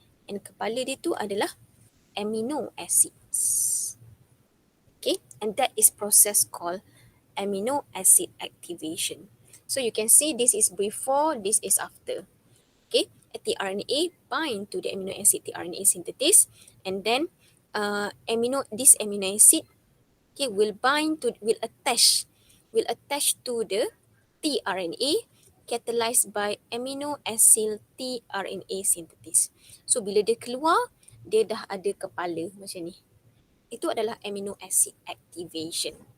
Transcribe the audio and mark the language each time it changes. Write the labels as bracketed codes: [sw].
[ms] And kepala dia tu adalah amino acids. [en] Okay, and that is process called amino acid activation. So you can see this is before, this is after. Okay, tRNA bind to the amino acid tRNA synthesis, and then this amino acid, okay, will attach to the tRNA catalyzed by amino acid tRNA synthesis. [ms] So bila dia keluar, dia dah ada kepala macam ni. Itu adalah amino acid activation.